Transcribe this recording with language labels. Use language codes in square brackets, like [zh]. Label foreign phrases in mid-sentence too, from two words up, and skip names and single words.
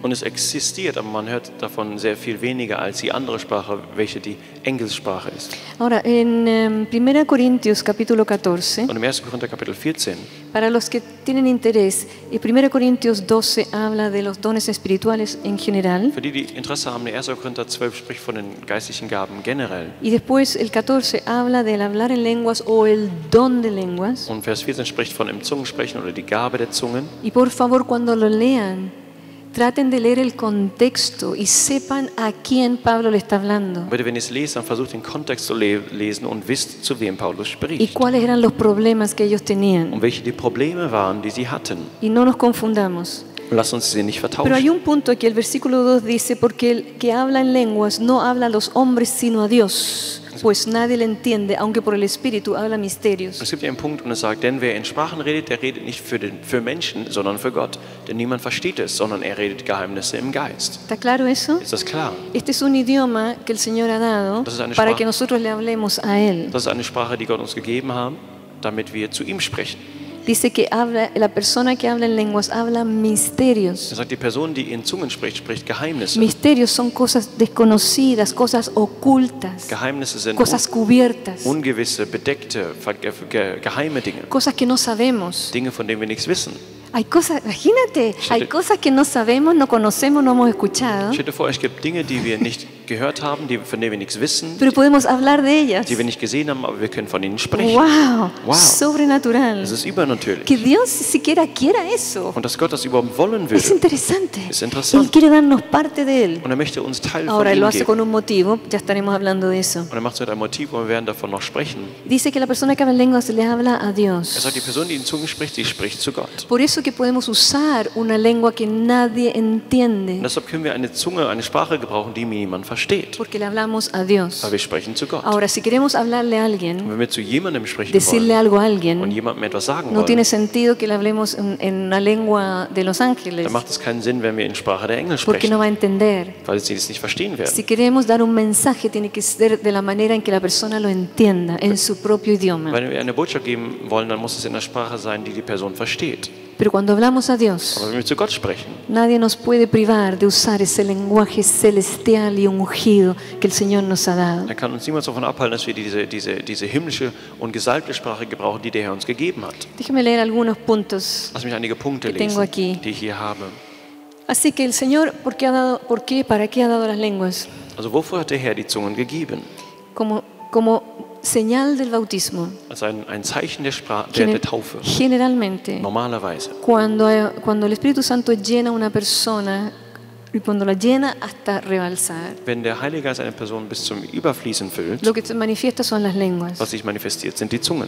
[de] Und es existiert, aber man hört davon sehr viel weniger als die andere Sprache, welche die Engelssprache ist. [es] Ahora, en 1 Corintios capítulo 14, [de] Und im 1. Korinther Kapitel 14, [es] para los que tienen interés, 1 Corintios 12 habla de los dones espirituales en general. [de] für die, die Interesse haben, der 1. Korinther 12 spricht von den geistlichen Gaben generell. [es] Y después el 14 habla del hablar en lenguas o el don de lenguas. [de] Und Vers 14 spricht von im Zungensprechen oder die Gabe der Zungen. [es] Y por favor, cuando lo lean, traten de leer el contexto y sepan a quién Pablo le está hablando [de] Bitte, wenn ihr es lest, dann versucht den Kontext zu lesen und wisst, zu wem Paulus [es] y [de] spricht. [es] cuáles eran los problemas que ellos tenían. [de] Und welche die Probleme waren, die sie hatten. [es] Y no nos confundamos. [de] Und lasst uns sie nicht [es] Pero hay [de] vertauschen. [es] un punto aquí, el versículo 2 dice, porque el que habla en lenguas no habla a los hombres sino a Dios, pues nadie le entiende, aunque por el Espíritu habla [de] Und [es] misterios. [de] es gibt hier einen Punkt, und es sagt, denn wer in Sprachen redet, der redet nicht für Menschen, sondern für Gott. Denn niemand versteht es, sondern er redet Geheimnisse im Geist. [es] ¿Está claro eso? [de] Ist das klar? [es] Este es un idioma que el Señor ha dado [de] Das ist eine [es] para [de] Sprache. [es] que nosotros le hablemos a Él. [de] Das ist eine Sprache, die Gott uns gegeben hat, damit wir zu ihm sprechen. [es] Dice que la persona que habla en lenguas habla misterios. [de] Er sagt, die Person, die in Zungen spricht, spricht Geheimnisse. [es] Misterios son cosas desconocidas, cosas ocultas, [de] Geheimnisse sind [es] cosas cubiertas, [de] ungewisse, bedeckte, geheime Dinge. [es] cosas que no sabemos. [de] Dinge, von denen wir nichts wissen. [es] Hay cosas, imagínate, hay cosas que no sabemos, no conocemos, no hemos escuchado, [de] Stellt euch vor, es gibt Dinge, die wir nicht gehört haben, von denen wir nichts wissen, [es] pero podemos hablar de ellas. [de] die wir nicht gesehen haben, aber wir können von ihnen sprechen. [es] Wow, [de] Wow. [es] sobrenatural. [de] Es ist übernatürlich. [es] Que Dios siquiera quiera eso. [de] Und dass Gott das überhaupt wollen [es] Es [de] würde. [es] interesante. [de] Es interessant. [es] Él quiere darnos parte de Él. [de] Und er möchte uns Teil von [es] Ahora, Él [de] ihm [es] lo hace [de] geben. [es] con un motivo, ya estaremos hablando de eso. [de] Und er macht es mit einem Motiv, und wir werden davon noch sprechen. [es] Dice que la persona que habla en lenguas le habla a [de] Er [es] Dios. [de] sagt, die Person, die in Zungen spricht, sie spricht zu Gott. [es] Por eso que podemos usar una lengua que nadie [de] Und [es] entiende, [de] deshalb können wir eine Zunge, eine Sprache gebrauchen, die niemand versteht. [es] porque le hablamos a Dios. [de] Aber wir sprechen zu Gott. [es] Ahora, si queremos hablarle a [de] Und [es] alguien, [de] wenn wir zu jemandem sprechen [es] decirle [de] wollen [es] algo a [de] und [es] alguien, [de] jemandem etwas sagen [es] no tiene [de] wollen, [es] sentido que le hablemos en una lengua de Los Ángeles, [de] dann macht es keinen Sinn, wenn wir in Sprache der Engel [es] porque no [de] sprechen, [es] va a entender. [de] weil sie das nicht verstehen werden. [es] Si queremos dar un mensaje, tiene que ser de la manera en que la persona lo entienda, en su propio idioma. [de] Wenn wir eine Botschaft geben wollen, dann muss es in der Sprache sein, die die Person versteht. [es] Pero cuando hablamos a Dios, [de] Aber wenn wir zu Gott sprechen, [es] nadie nos puede privar de usar ese lenguaje celestial y ungido que el Señor nos ha dado. [de] dann kann uns niemand davon abhalten, dass wir diese himmlische und gesalbte Sprache gebrauchen, die der Herr uns gegeben hat. [es] Déjeme leer algunos puntos. [de] Lass mich einige Punkte [es] Que tengo [de] lesen, [es] aquí. [de] die ich hier habe. [es] Así que el Señor, ¿para qué ha dado las lenguas? [de] Also wofür hat der Herr die Zungen gegeben? [es] Como señal del bautismo. [de] Als ein Zeichen der Taufe. [es] Generalmente, [de] Normalerweise. [es] cuando el Espíritu Santo llena a una persona, y cuando la llena hasta rebalsar, [de] Wenn der Heilige Geist eine Person bis zum Überfließen füllt, [es] lo que se manifiesta son las lenguas. [de] was sich manifestiert, sind die Zungen.